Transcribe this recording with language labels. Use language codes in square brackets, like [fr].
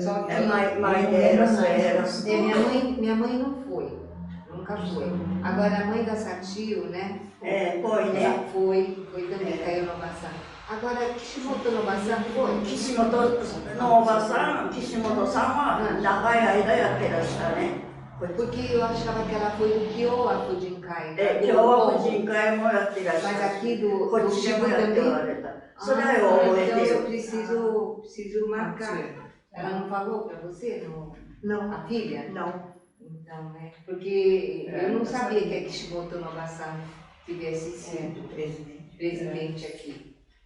[pt] Só que minha mãe não foi, nunca foi. Agora a mãe da Sachio, né? Foi, né? Foi também, caiu no Bassan. Agora, Kishimoto no Bassan foi? [ja] Kishimoto no Bassan, Kishimoto-sanは長い間やってらしたね。 [pt] Porque eu achava que ela foi do Kyowa Fujinkai. [ja] Kyowa Fujinkaiもやってらした。 [pt] Mas aqui do Chico também. Então eu preciso marcar. Ela não falou para você? Não. A filha? Não. Então, né? Porque eu não sabia que a Kishimoto no Bassan tivesse sido presidente aqui.